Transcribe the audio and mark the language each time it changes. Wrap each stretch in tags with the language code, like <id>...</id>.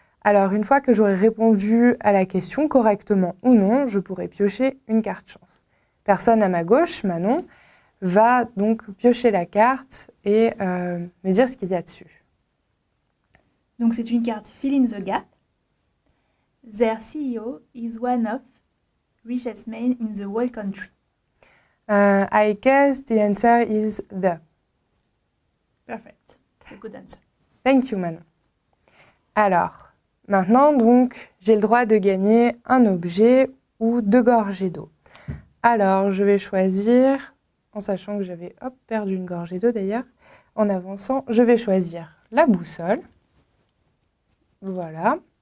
<fr>Alors, une fois que j'aurai répondu à la question correctement ou non, je pourrai piocher une carte chance. Personne à ma gauche, Manon, va donc piocher la carte et me dire ce qu'il y a dessus. Donc c'est une carte Fill in the Gap.</fr> <en>Their CEO is one of richest men in the whole country. I guess the answer is the. Perfect. It's a good answer. Thank you, Manon.</en> <fr>Alors, maintenant, donc, j'ai le droit de gagner un objet ou 2 gorgées d'eau. Alors, je vais choisir, en sachant que j'avais perdu une gorgée d'eau d'ailleurs, en avançant, je vais choisir la boussole. Voilà.</fr>